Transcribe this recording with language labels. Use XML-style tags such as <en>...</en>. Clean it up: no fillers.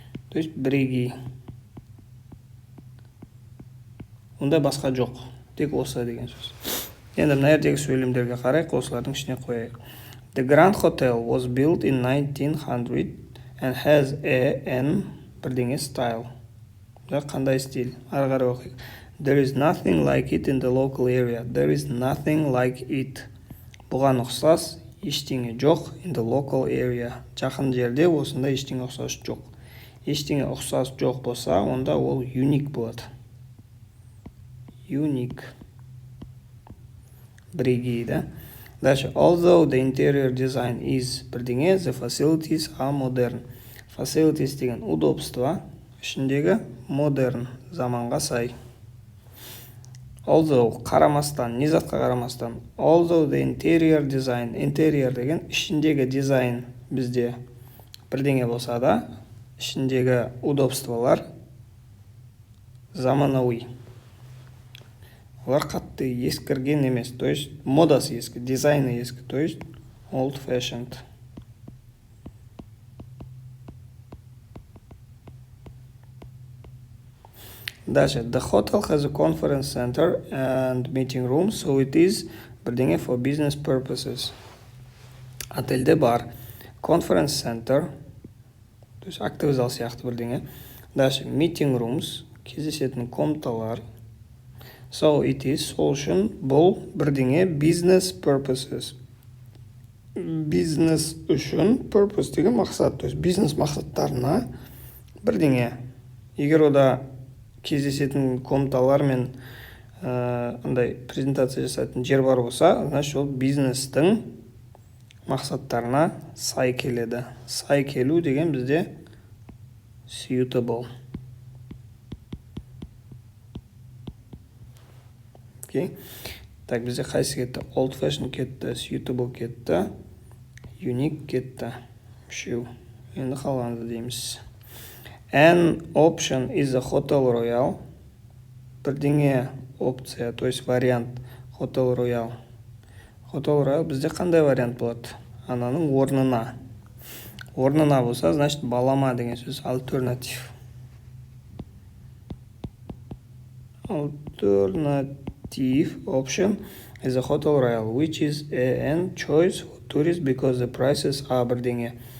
<kk>То есть бірегей. Онда басқа жоқ. Тек осы деген сөз. Енді мына жердегі сөйлемдерге қарайық, осылардың ішіне қояйық.</kk> <en>The Grand Hotel was built in 1900 and has an бірдеңе style.</en> <kk>Қандай стиль? Ары қарай оқиық.</kk> <en>There is nothing like it in the local area. There is nothing like it.</en> <kk>Бұған ұқсас ештеңе жоқ</kk> <en>in the local area.</en> <kk>Жақын жерде осында ештеңе ұқсас жоқ. Ештеңе ұқсас жоқ болса, онда ол unique болады.</kk> <en>Unique.</en> <kk>Бірегей, да?</kk> <ru>Дальше.</ru> <en>Although the interior design is бірдеңе, the facilities are modern.</en> <kk>Facilities деген удобство, ішіндегі modern, заманға сай. Although қарамастан, не затқа қарамастан.</kk> <en>Although the interior design,</en> <kk>interior деген ішіндегі дизайн бізде бірдеңе болса да, ішіндегі удобстволар заманауи. Олар қатты ескірген емес,</kk> <ru>то есть</ru> <kk>модасы ескі, дизайны ескі, то есть</kk> <en>old fashioned.</en> <ru>Дальше.</ru> <en>The hotel has a conference center and meeting room, so it is бірдеңе for business purposes.</en> <kk>Отельде бар</kk> <en>conference center,</en> <ru>то есть актовый зал</ru> <kk>сияқты бірдеңе.</kk> <ru>Дальше.</ru> <en>Meeting rooms,</en> <kk>кездесетін комнаталар.</kk> <en>So it is,</en> <kk>сол үшін бұл бірдеңе</kk> <en>business purposes.</en> <kk>Бизнес үшін purpose деген мақсат,</kk> <ru>то есть</ru> <kk>бизнес мақсаттарына бірдеңе. Егер ода кездесетін комнаталар мен андай презентация жасайтын жер бар болса, значит ол бизнестің мақсаттарына сай келеді. Сай келу деген бізде suitable. Okay.</kk> <ru>Так,</ru> <kk>бізде қайсы кетті? Old fashion кетті, suitable кетті, unique кетті. Үшеу. Енді қалғанды дейміз.</kk> <en>An option is a Hotel Royal.</en> <kk>Бірдеңе опция, то есть вариант Hotel Royal. Hotel Royal бізде қандай вариант болады? Ананың орнына. Орнына болса,</kk> <ru>значит</ru> <kk>балама деген сөз alternative.</kk> <en>Alternative option is a Hotel Royal, which is an choice for tourists because the prices are бірдеңе.</en>